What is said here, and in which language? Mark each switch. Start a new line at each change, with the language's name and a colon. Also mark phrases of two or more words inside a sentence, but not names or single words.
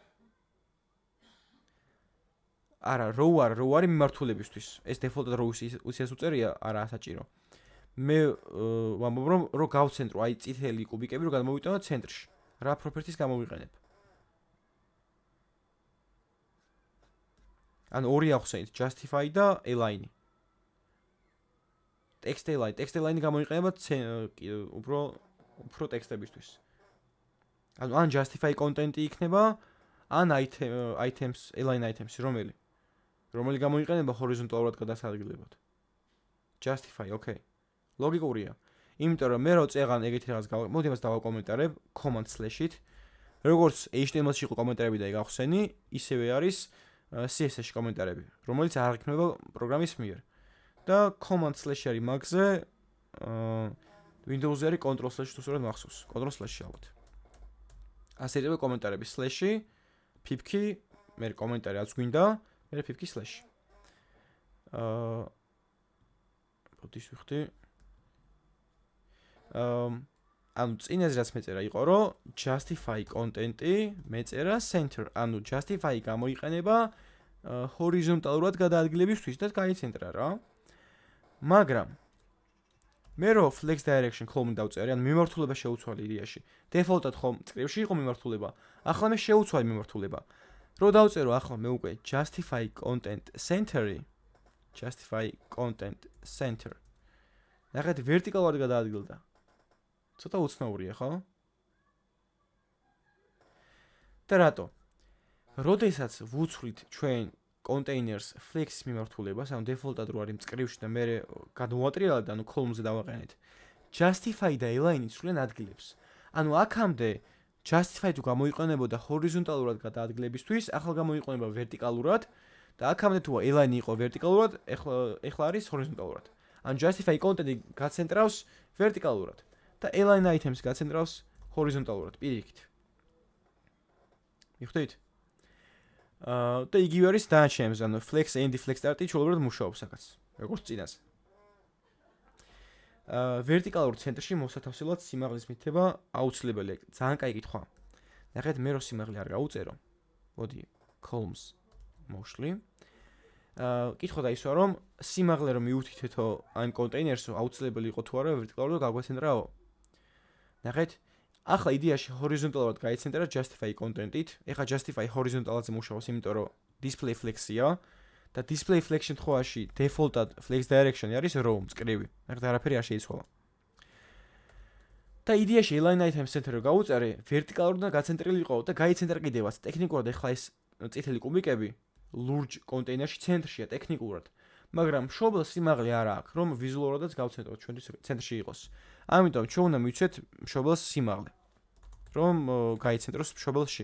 Georgian: არა, row არის მიმართულებისთვის. ეს default-ად row-ის უცეს უწერია, არა საჭირო. მე ვამბობ რომ გავცენტრო, აი წითელი კუბიკები რომ გადმოვიტანო ცენტრში. რა პროპერტის გამოვიყენებ? ანუ ორი ახსენით, justify და align. text align გამოიყენება უფრო ტექსტებისთვის. ანუ ან
English: justify content-
Georgian: ი იქნება, ან items
English: align items
Georgian: რომელი გამოიყენება ჰორიზონტალურად გადასადგილებად.
English: justify, okay. ლოგიკურია.
Georgian: იმიტომ რომ მე რო წეღან ეგეთი რაღაც მოდი მას დავაკომენტარებ
English: command slash-
Georgian: ით. როგორც HTML-ში იყო კომენტარები და გახსენი, ისევე არის CSS-ში კომენტარები, რომელიც არ იქნება პროგრამის მიერ. და
English: command slash
Georgian: არის მაგზე Windows-ზე არის
English: control slash
Georgian: თუ სწორად მახსოვს.
English: control slash-
Georgian: ი ალბათ. ასე იყო კომენტარები slash-ი, pip-ი, მე კომენტარი რაც გვინდა, მე pip-ი slash. ბოდის ვიხდი. ანუ წინაზე რაც მეწერა იყო რომ
English: justify content-
Georgian: ი მეწერა center, ანუ justify გამოიყენება ჰორიზონტალურად გადაადგილებისთვის და გაიცენტრა რა. მაგრამ მე რო
English: flex direction column
Georgian: დავწერე, ანუ მიმართულება შეუცვალე იდეაში. default-ად ხომ წკრივში იყო მიმართულება. ახლა მე შეუცვალე მიმართულება. რო დავწერო ახლა მე უკვე
English: justify content center.
Georgian: ნახეთ ვერტიკალურად გადაადგილდა. ცოტა უცნაურია, ხო? და რატო? როდესაც ვუცვლით ჩვენ
English: containers flex-
Georgian: ის მიმართულებას, ანუ default-ად რო არის მწკრივში და მე გადმოვატრიალებ, ანუ column-ზე დავაყენეთ. justify და align სულიან ადგილებს. ანუ აქამდე justify თუ გამოიყენებოდა ჰორიზონტალურად გადაადგილებისთვის, ახლა გამოიყენება ვერტიკალურად და აქამდე თუ align იყო ვერტიკალურად, ეხლა არის ჰორიზონტალურად. ან
English: justify content-
Georgian: ი გაცენტრავს ვერტიკალურად და
English: align items
Georgian: გაცენტრავს ჰორიზონტალურად პირიქით. მიხვდით? და იგივე არის დანარჩენებს, ანუ
English: flex and flex start-
Georgian: ი ჩვეულებრივად მუშაობს აქაც, როგორც წინას. ვერტიკალურ ცენტრში მოსათავსებლად სიმაღლის მითება აუცილებელია. ძალიან კაი კითხვა. ნახეთ, მე რო სიმაღლე არ გავუწერო. მოდი, columns მოვშლი. კითხვა დაისვა რომ სიმაღლე რომ მიუთითეთო ამ კონტეინერსო აუცილებელი იყო თუ არა ვერტიკალურად გაგვაცენტრაო. ნახეთ, ახლა იდეაში ჰორიზონტალურად გაიცენტრა
English: justify content-
Georgian: ით. ეხლა justify ჰორიზონტალადზე მუშაობს, იმიტომ რომ
English: display flex-
Georgian: ია და
English: display flex
Georgian: შემთხვევაში default-ად
English: flex direction
Georgian: არის row მწკრივი. ნახეთ, არაფერი არ შეიცვალა. და იდეაში
English: align item center-
Georgian: ը გავუწერე, ვერტიკალურად გაცენტრილი იყო და გაიცენტრა კიდევაც. ტექნიკურად ეხლა ეს წითელი კუბიკები ლურჯ კონტეინერში ცენტრშია ტექნიკურად, მაგრამ მშობელ სიმაღლე არ აქვს, რომ ვიზუალურადაც გავცენტროთ ჩვენთვის ცენტრში იყოს. ამიტომ ჩვენ უნდა მივცეთ მშობელს სიმაღლე, რომ გაიცენტროს მშობელში.